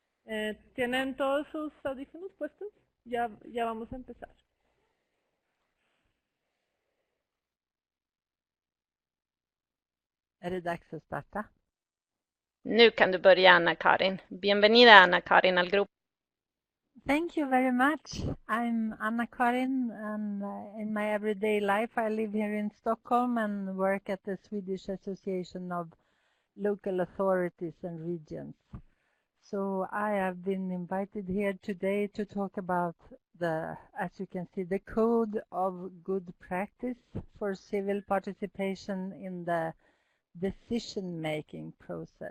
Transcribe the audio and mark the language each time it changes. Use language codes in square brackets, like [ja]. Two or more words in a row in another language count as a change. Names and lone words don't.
[es] ¿Tienen todos sus audífonos puestos? Ya vamos a empezar. [sv] Är det dags att starta? Nu kan du börja, Ana-Karin. [es] Bienvenida, Ana-Karin, al grupo. [en] Thank you very much. I'm Ana-Karin, and in my everyday life I live here in Stockholm and work at the Swedish Association of Local Authorities and Regions. So I have been invited here today to talk about as you can see, the code of good practice for civil participation in the decision-making process.